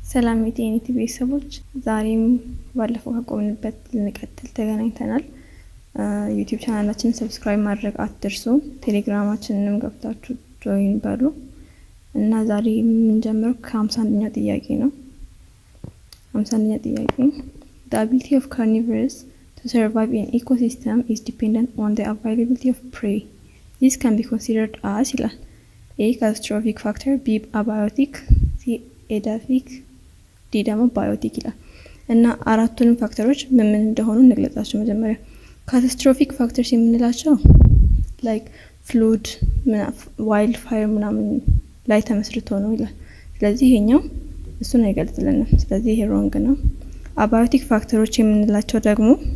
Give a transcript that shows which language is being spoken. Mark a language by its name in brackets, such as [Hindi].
[Amharic] ሰላም የቲኤንቲ ቤተሰቦች ዛሬም ባለፈው ከቆምንበት ልንቀጥል ተገናኝተናል። ዩቲዩብ ቻናላችንን ሰብስክራይብ ማድረግ አትርሱ። ቴሌግራማችንንም ገብታችሁ ጆይን በሉ እና ዛሬ የምንጀምረው ከ51ኛ ጥያቄ ነው። 51ኛ ጥያቄ [English] The ability of carnivores to survive in ecosystem is dependent on the availability of prey. This can be considered as [Amharic] ይላል [English] A. catastrophic factor, B. abiotic, C. [Amharic] edaphic, D ደግሞ ባዮቲክ ይላል እና አራቱንም ፋክተሮች ምን እንደሆኑ እንግለጻቸው። መጀመሪያ ካታስትሮፊክ ፋክተርስ የምንላቸው ላይክ ፍሉድ፣ ዋይልድ ፋየር ምናምን ላይ ተመስርቶ ነው ይላል። ስለዚህ ይሄኛው እሱን አይገልጽልንም። ስለዚህ ይሄ ሮንግ ነው። አባዮቲክ ፋክተሮች የምንላቸው ደግሞ